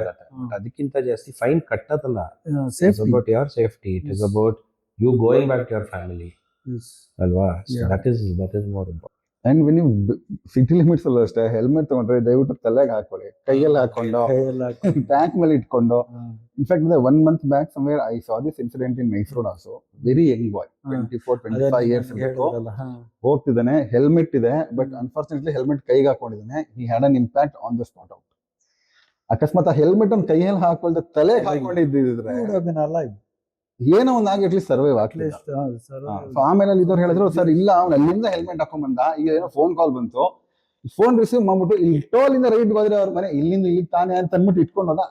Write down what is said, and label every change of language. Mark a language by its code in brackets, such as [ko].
[kn] ಅದಾಗತ್ತೆ. ಅದಕ್ಕಿಂತ ಜಾಸ್ತಿ fine ಕಟ್ಟೋದಲ್ಲ. [en] It's Safety. About your safety, it is about you going back to your family Yes. [kn] ಅಲ್ವಾ? [en] Yeah. That is more important. And when [kn] ನೀವು city limits ಅಲ್ಲೂ ಅಷ್ಟೇ helmet ತಗೊಂಡ್ರೆ ದಯವಿಟ್ಟು ತಲೆಗೆ ಹಾಕೊಳ್ಳಿ, ಕೈಯಲ್ಲಿ ಹಾಕೊಂಡು ಕೈಯೆಲ್ಲ ಹಾಕಿ- ಬ್ಯಾಕ್ ಮೇಲೆ ಇಟ್ಕೊಂಡು. ಹಾ. [en] In fact 1 month back somewhere I saw this incident in Nice Road also. Very young boy, 24-25 years [kn] ಅದನ್ನ ಇರಬೇಕು, ಹೇಳಿದ್ರಲ್ಲ, ಹಾ. ಹೋಗ್ತಿದ್ದಾನೆ, ಹೆಲ್ಮೆಟ್ ಇದೆ, [en] but unfortunately [kn] ಹೆಲ್ಮೆಟ್ ಕೈಗೆ ಹಾಕೊಂಡಿದ್ದಾನೆ. [en] He had an impact on the spot out. [kn] ಅಕಸ್ಮಾತ್ ಆ ಹೆಲ್ಮೆಟ್ ಅನ್ನು ಕೈಯಲ್ಲಿ ಹಾಕೊಳ್ದೆ ತಲೆಗೆ ಹಾಕೊಂಡಿದ್ದಿದ್ರೆ [en] Would have been alive. [kn] ಏನೋ ಒಂದು ಆಗಿ [en] at least survive At [kn] ಆಗ್ಲಿಲ್ಲ. [en] least, sir, [kn] ಆಮೇಲೆ ಅಲ್ಲಿ ಇದ್ದವ್ರು ಹೇಳಿದ್ರು, ಸರ್ ಇಲ್ಲ ಅವ್ನು ಅಲ್ಲಿಂದ ಹೆಲ್ಮೆಟ್ ಹಾಕೊಂಡ್ ಬಂದ, ಈಗ ಏನೋ ಫೋನ್ ಕಾಲ್ ಬಂತು, ಫೋನ್ ರಿಸೀವ್ ಮಾಡ್ಬಿಟ್ಟು ಇಲ್ಲಿ ಟೋಲ್ ಇಂದ ರೈಟ್ ಹೋದ್ರೆ ಅವ್ರ ಮನೆ ಇಲ್ಲಿಂದ ಇಲ್ಲಿ ತಾನೆ ಅಂತ ಅಂದ್ಬಿಟ್ಟು ಇಟ್ಕೊಂಡು ಹೋದ.